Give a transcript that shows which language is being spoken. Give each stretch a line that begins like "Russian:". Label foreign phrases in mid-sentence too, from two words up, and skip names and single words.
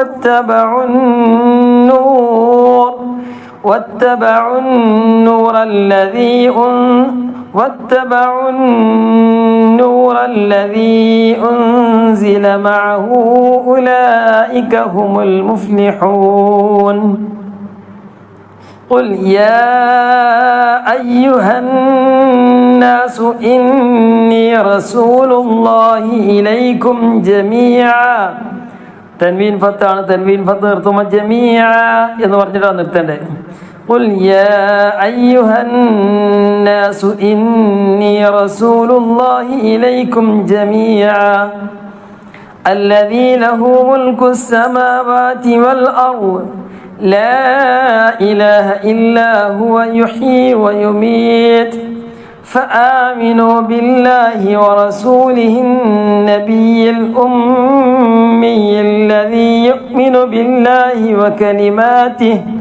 Arabic: واتبعوا النور الذي أنزل معه أولئك هم المفلحون قل يا أيها الناس إني رسول الله إليكم جميعا تنوين فتح ثم جميعا
Malayalam: എന്ന് പറഞ്ഞിട്ടാണ് നിർത്തേണ്ടത്.
Arabic: قل يا أيها الناس إني رسول الله إليكم جميعا الذي له ملك السماوات والأرض لا إله إلا هو يحيي ويميت فآمنوا بالله ورسوله النبي الأمي الذي يؤمن بالله وكلماته